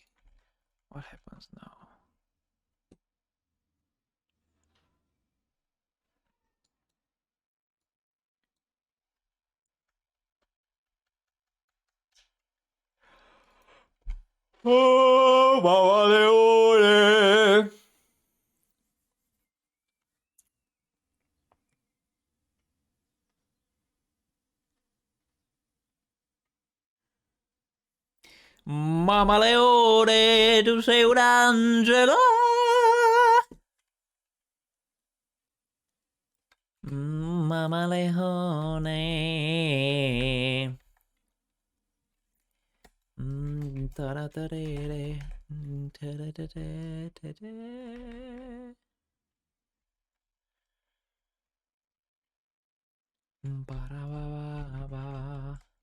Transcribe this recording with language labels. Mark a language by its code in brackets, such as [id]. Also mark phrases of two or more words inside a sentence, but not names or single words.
[en] What happens now? [it] Oh, mamma leone! Mamma leone, tu sei un angelo! Mamma leone. Taratarere. Taratarere. Ba-da-ba-ba-ba.